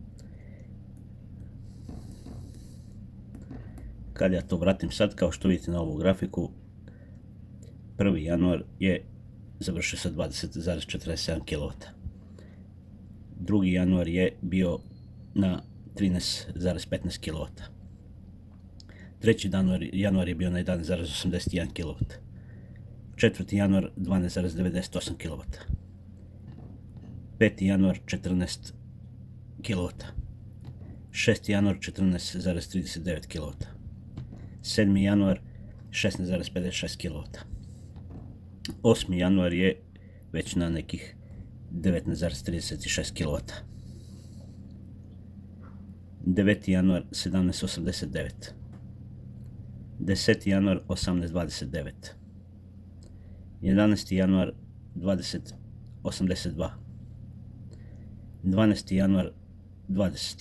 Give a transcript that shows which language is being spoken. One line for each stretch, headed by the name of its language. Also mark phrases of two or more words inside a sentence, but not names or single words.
Serbian: Kad ja to vratim sad, kao što vidite na ovu grafiku, 1. januar je završio sa 20,47 kW. 2. januar je bio na 13,15 kW. 3. januar je bio na 11,81 kW. 4. januar 12,98 kW. 5. januar 14 kW. 6. januar 14,39 kW. 7. januar 16,56 kW. 8. januar je već na nekih 19,36 kW. 9. januar 17,89. 10. januar 18,29. 11. januar 20,82. 12. januar 20.